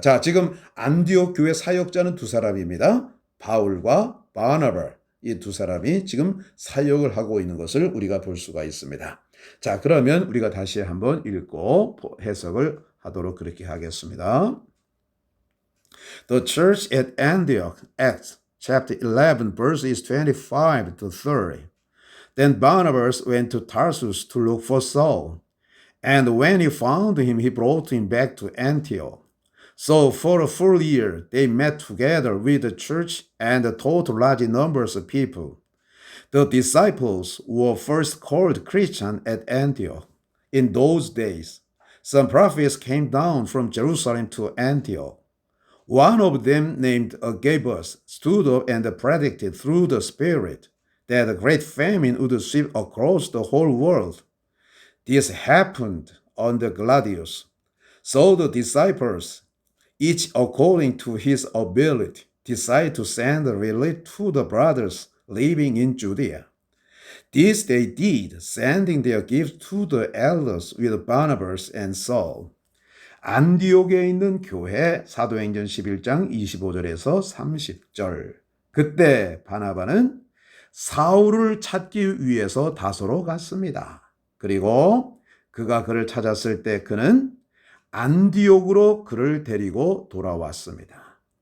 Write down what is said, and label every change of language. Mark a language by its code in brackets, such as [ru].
[ko] 자, 지금 안디옥 교회 사역자는 두 사람입니다. 바울과 바나바. 이 두 사람이 지금 사역을 하고 있는 것을 우리가 볼 수가 있습니다. 자, 그러면 우리가 다시 한번 읽고 해석을 하도록 그렇게 하겠습니다. [en] The church at Antioch, Acts chapter 11, verses 25 to 30. Then Barnabas went to Tarsus to look for Saul. And when he found him, he brought him back to Antioch. So for a full year, they met together with the church and taught large numbers of people. The disciples were first called Christians at Antioch. In those days, some prophets came down from Jerusalem to Antioch. One of them, named Agabus, stood up and predicted through the Spirit that a great famine would sweep across the whole world. This happened under Gladius. So the disciples, each according to his ability, decided to send relief to the brothers living in Judea. This they did, sending their gifts to the elders with Barnabas and Saul. [ko] 안디옥에 있는 교회 사도행전 11장 25절에서 30절. 그때 바나바는 사울을 찾기 위해서 다소로 갔습니다. 그리고 그가 그를 찾았을 때 그는 안디옥으로 그를 데리고 돌아왔습니다.